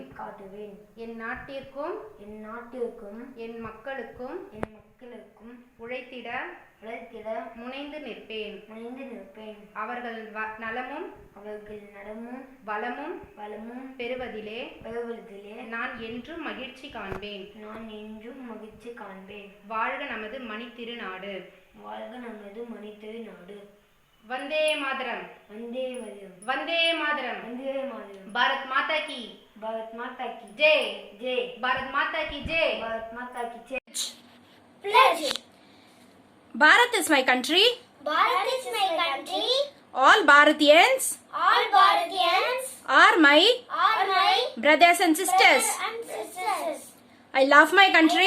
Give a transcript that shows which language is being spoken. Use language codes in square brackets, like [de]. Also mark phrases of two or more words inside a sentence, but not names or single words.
[ta] என் நாட்டிற்கும் என் மக்களுக்கும் உழைத்திட முனைந்து நிற்பேன். அவர்கள் நலமும் வளமும் பெறுவதிலே நான் என்றும் மகிழ்ச்சி காண்பேன். வாழ்க நமது மணித்திருநாடு. [hi] वंदे मातरम. वंदे मातरम. भारत माता की जय. भारत माता की जय. [en] Pledge. Bharat is my country. Bharat is my country. All Bharatiyans All Bharatiyans are my are my brothers and sisters. and sisters. I love my country